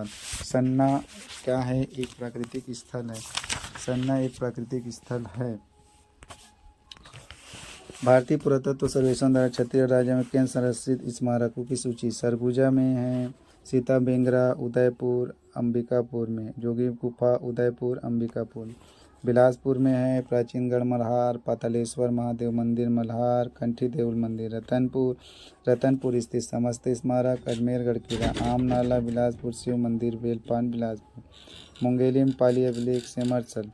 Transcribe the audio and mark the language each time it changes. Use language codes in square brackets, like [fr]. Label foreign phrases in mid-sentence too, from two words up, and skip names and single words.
[hi] सन्ना क्या है? एक प्राकृतिक स्थल है। सन्ना एक प्राकृतिक स्थल है। भारतीय पुरातत्व सर्वेक्षण द्वारा छत्तीसगढ़ राज्य में केंद्र संरक्षित स्मारकों की सूची। सरगुजा में है सीता बेंगरा, उदयपुर अंबिकापुर में, जोगी गुफा उदयपुर अंबिकापुर। बिलासपुर में है प्राचीनगढ़ मल्हार, पातालेश्वर महादेव मंदिर मल्हार, कंठी देउल मंदिर। रतनपुर स्थित समस्त स्मारक, अजमेरगढ़ किला, आम नाला बिलासपुर, शिव मंदिर बेलपान बिलासपुर। मुंगेली में पाली अभिलेख सेमरसल।